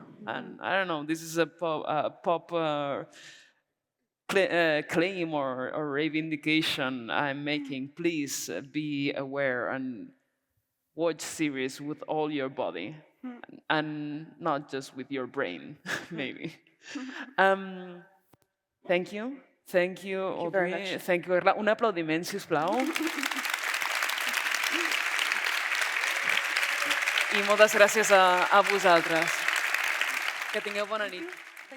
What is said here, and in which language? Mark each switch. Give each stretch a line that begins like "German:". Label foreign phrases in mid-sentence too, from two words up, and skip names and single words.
English: And I don't know, this is a pop claim or reivindication I'm making. Please be aware and watch series with all your body and not just with your brain, maybe. Thank you. Thank you, very Audrey. much. Thank you, Carla.
Catalan: Un aplaudiment, sisplau. I moltes gràcies a vosaltres. Que tingueu bona nit.